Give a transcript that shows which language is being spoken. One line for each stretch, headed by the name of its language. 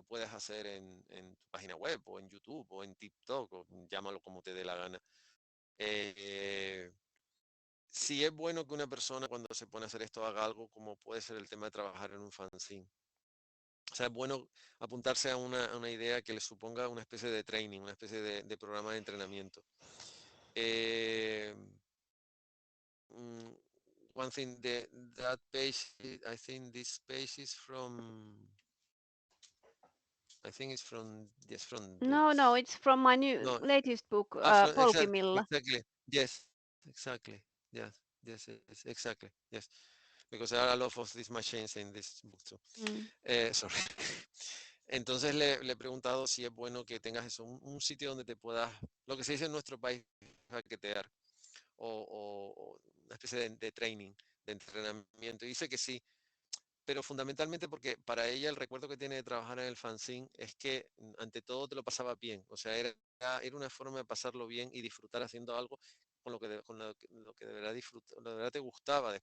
Spanish: lo puedes hacer en tu página web o en YouTube o en TikTok o llámalo como te dé la gana. Eh, sí es bueno que una persona cuando se pone a hacer esto haga algo como puede ser el tema de trabajar en un fanzine. O sea, es bueno apuntarse a una idea que le suponga una especie de training, una especie de programa de entrenamiento.
English: Eh, mm, one thing, that page, I think this page is from, I think it's from, yes, from the, No, no, it's from my new no, latest book, from, Polkimilla. exactly, yes, exactly, yes, yes, yes, exactly, yes, because there are a lot of these machines in this book too. Mm. Sorry.
Spanish: Entonces le he preguntado si es bueno que tengas eso, un sitio donde te puedas, lo que se dice en nuestro país, paquetear, o una especie de training, de entrenamiento. Y dice que sí, pero fundamentalmente porque para ella el recuerdo que tiene de trabajar en el fanzine es que ante todo te lo pasaba bien, o sea, era una forma de pasarlo bien y disfrutar haciendo algo con lo que de verdad de verdad te gustaba.